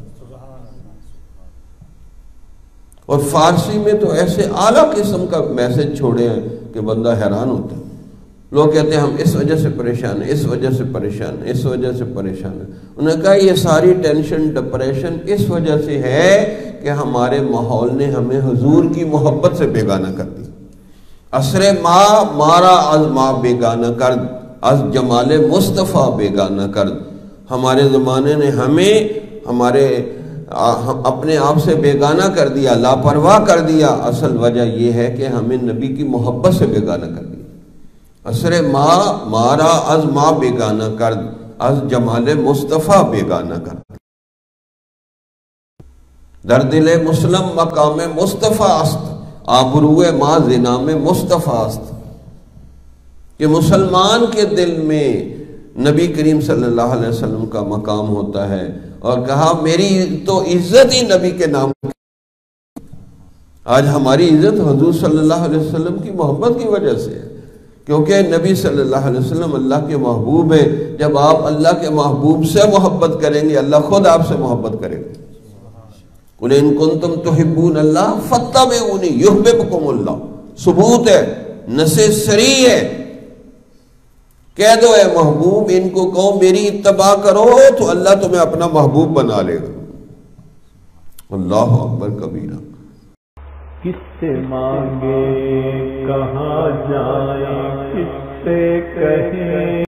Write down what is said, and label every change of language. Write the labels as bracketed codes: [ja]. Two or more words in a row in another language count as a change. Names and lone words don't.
[ur] اور فارسی میں تو ایسے اعلیٰ قسم کا میسج چھوڑے ہیں کہ بندہ حیران ہوتا ہے۔ لوگ کہتے ہیں ہم اس وجہ سے پریشان ہیں، اس وجہ سے پریشان ہیں، اس وجہ سے پریشان ہیں۔ انہوں نے کہا یہ ساری ٹینشن ڈپریشن اس وجہ سے ہے کہ ہمارے ماحول نے ہمیں حضور کی محبت سے بیگانہ کر دی۔ [fa] عصر ما مارا از ما بیگانہ کرد، از جمال مصطفیٰ بیگانہ کرد۔ [ur] ہمارے زمانے نے ہمیں اپنے آپ سے بیگانہ کر دیا، لاپرواہ کر دیا۔ اصل وجہ یہ ہے کہ ہمیں نبی کی محبت سے بیگانہ کر دیا۔ [fa] عصر ما مارا از ما بیگانہ کرد، از جمال مصطفیٰ بیگانہ کرد۔ در دل مسلم مقام مصطفیٰ است، آبروئے ما زنام مصطفیٰ است۔ [ur] کہ مسلمان کے دل میں نبی کریم [ar] صلی اللہ علیہ وسلم [ur] کا مقام ہوتا ہے، اور کہا میری تو عزت ہی نبی کے نام کی۔ آج ہماری عزت حضور [ar] صلی اللہ علیہ وسلم [ur] کی محبت کی وجہ سے ہے، کیونکہ نبی صلی اللہ علیہ وسلم اللہ کے محبوب ہے۔ جب آپ اللہ کے محبوب سے محبت کریں گے، اللہ خود آپ سے محبت کرے گا۔ [ar] قُلْ إِن كُنتُمْ تُحِبُّونَ اللَّهَ فَاتَّبِعُونِي يُحْبِبْكُمُ اللَّهُ۔ [ur] ثبوت ہے، نص سری ہے۔ کہہ دو اے محبوب ان کو کہو میری اتباع کرو تو اللہ تمہیں اپنا محبوب بنا لے گا۔ [ar] اللہ اکبر کبیرہ۔ [ur] کس سے مانگے کہاں جائیں، کس سے کہیں